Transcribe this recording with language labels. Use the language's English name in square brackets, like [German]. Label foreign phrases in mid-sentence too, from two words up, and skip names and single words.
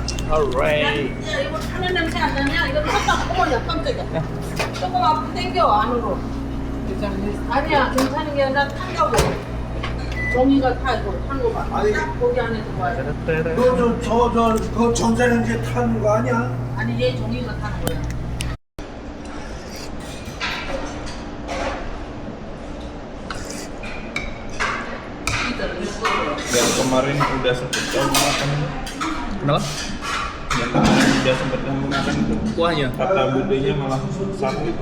[Korean] Alright. 야, 이거 타는 냄새 안 나냐? 이거 탔다. 어머야, 깜짝이야. 조금 앞으로 당겨, 안으로. 아니야, 괜찮은 게 아니라 탄다고. 종이가 타고, 탄 거 봐. 거기 안에 들어와요. 그 전자레인지 타는 거 아니야? 아니, 얘 종이가 타는 거야. [Indonesian] Yang kemarin udah sempet kamu makan. Kenapa? Yang kemarin udah sempet kamu makan itu. Kuahnya Kata budenya malah sapi itu.